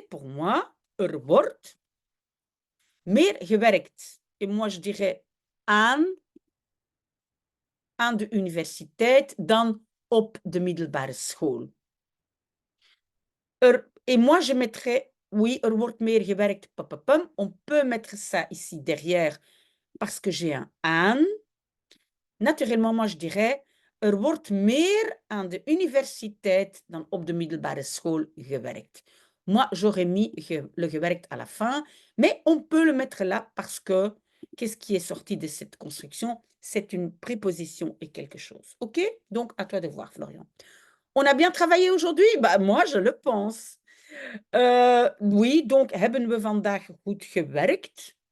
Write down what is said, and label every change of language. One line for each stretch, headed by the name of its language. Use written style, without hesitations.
French: Pour moi,
Dutch: wordt meer gewerkt.
French: Et moi, je dirais
Dutch: aan de universiteit dan op de middelbare school.
French: Et moi, je mettrais, oui,
Dutch: wordt meer gewerkt.
French: On peut mettre ça ici derrière parce que j'ai un aan. Naturellement, moi, je dirais,
Dutch: wordt meer aan de universiteit dan op de middelbare school gewerkt.
French: Moi, j'aurais mis le gewerkt à la fin, mais on peut le mettre là parce que, qu'est-ce qui est sorti de cette construction? C'est une préposition et quelque chose. OK? Donc, à toi de voir, Florian. On a bien travaillé aujourd'hui? Bah, moi, je le pense. Oui, donc,
Dutch: hebben we vandaag goed gewerkt?